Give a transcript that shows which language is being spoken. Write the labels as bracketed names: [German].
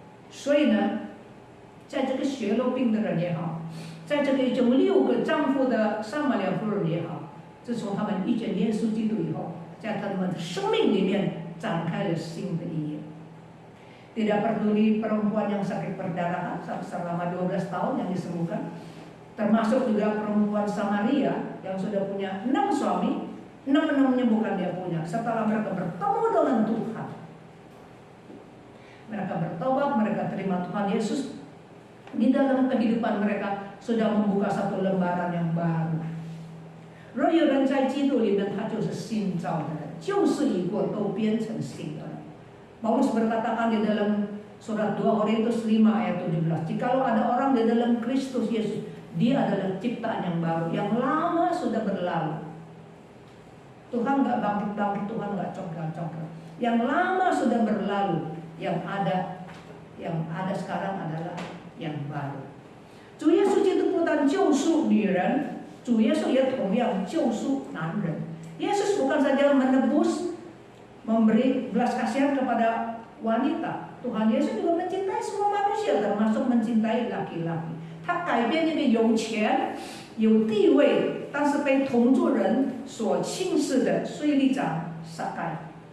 [Chinese] 所以呢，在这个血漏病的人也好，在这个已经6个丈夫的撒玛利亚妇人也好，自从他们遇见耶稣基督以后，在他们的生命里面展开了新的一页。 [Indonesian] Tidak peduli perempuan yang sakit perdarahan selama 12 tahun yang disembuhkan, termasuk juga perempuan Samaria yang sudah punya 6 suami, 6 menyembuhkan dia punya. Setelah mereka bertemu dengan Tuhan, mereka bertobat, mereka terima Tuhan Yesus, di dalam kehidupan mereka sudah membuka satu lembaran yang baru. [Chinese] 若有人在基督里面，他就是新造的人，旧事已过，都变成新的人。 [Indonesian] Paulus berkatakan di dalam surat 2 Korintus 5 ayat 17, jikalau ada orang di dalam Kristus Yesus, dia adalah ciptaan yang baru, yang lama sudah berlalu. Tuhan gak bangkit-bangkit, Tuhan gak congkak-congkak. Yang lama sudah berlalu, yang ada sekarang adalah yang baru. [Chinese] 主耶稣基督不但救赎女人，主耶稣也同样救赎男人。 [Indonesian] Yesus bukan saja menebus, memberi belas kasihan kepada wanita. Tuhan Yesus juga mencintai semua manusia, termasuk mencintai laki-laki. [Chinese] 他改变那个有钱、有地位，但是被同族人所轻视的税吏长撒该。